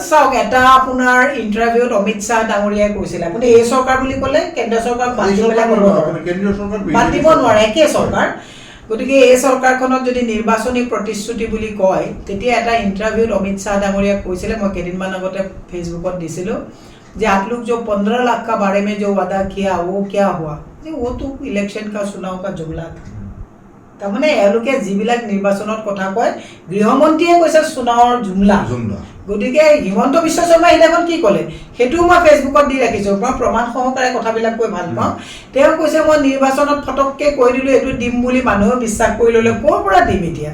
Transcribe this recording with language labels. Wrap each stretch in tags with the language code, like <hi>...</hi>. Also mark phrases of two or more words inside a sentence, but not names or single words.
<as>চাওক, এটা আপোনাৰ ইণ্টাৰভিউত অমিত শ্বাহ ডাঙৰীয়াই কৈছিলে, আপুনি এই চৰকাৰ বুলি ক'লে কেন্দ্ৰীয় চৰকাৰ বাদ দিব নোৱাৰে, একে চৰকাৰ। গতিকে এই চৰকাৰখনত যদি নিৰ্বাচনী প্ৰতিশ্ৰুতি বুলি কয়, তেতিয়া এটা ইণ্টাৰভিউত অমিত শ্বাহ ডাঙৰীয়াক কৈছিলে, মই কেইদিনমান আগতে ফেচবুকত দিছিলোঁ, যে</as> <hi>आप लोग जो 15 लाख का बारे में जो वादा किया वो क्या हुआ? वो तो इलेक्शन का चुनाव का जुमला था।</hi> <as>তাৰমানে এওঁলোকে যিবিলাক নিৰ্বাচনত কথা কয়, গৃহমন্ত্ৰীয়ে কৈছে চুনাৱৰ জুমলা। গতিকে হিমন্ত বিশ্ব শৰ্মাই সেইদিনাখন কি ক'লে সেইটোও মই ফেচবুকত দি ৰাখিছোঁ, মই প্ৰমাণ সহকাৰে কথাবিলাক কৈ ভাল পাওঁ। তেওঁ কৈছে মই নিৰ্বাচনত ফটককৈ কৈ দিলোঁ এইটো দিম বুলি, মানুহে বিশ্বাস কৰি ল'লে, ক'ৰ পৰা দিম এতিয়া?</as>